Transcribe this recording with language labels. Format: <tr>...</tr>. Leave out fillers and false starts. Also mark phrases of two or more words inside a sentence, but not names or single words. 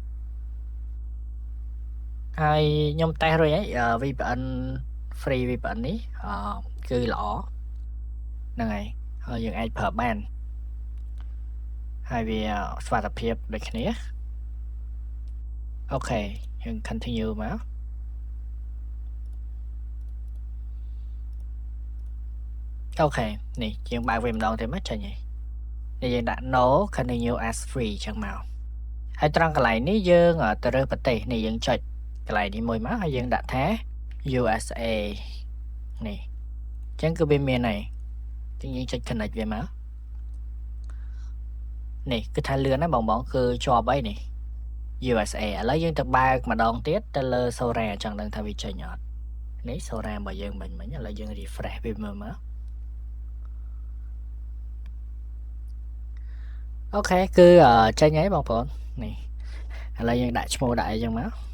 <km>ហើយខ្ញុំតេស្តរួចហើយ</km> <en>VPN free VPN</en> <km>នេះគឺល្អហ្នឹងហើយយើងអាចប្រើបានហើយវាសុវត្ថិភាពដូចគ្នា អូខេយើង continue មកអូខេនេះយើងបើកវាម្ដងទៀតមកចេញហើយនេះយើងដាក់</km> <en>no continue as free</en> <km>ចឹងមកហើយត្រង់កន្លែងនេះយើងទៅរើសប្រទេសនេះយើងចុចកន្លែងនេះមួយមកហើយយើងដាក់ថា USA នេះចឹងគឺវាមានហើយចឹងយើងចុច connect វាមក នេះគឺថាលឿនណាបងគឺជាប់អីនេះ USA ឥឡូវយើងទៅបើកម្ដងទៀតទៅលើ Sora ចង់ដឹងថាវាចេញអត់នេះ Sora របស់យើងមិញឥឡូវយើង refresh វាមើលមកអូខេគឺចេញហើយបងប្អូននេះឥឡូវយើងដាក់ឈ្មោះដាក់អីចឹងមក</km>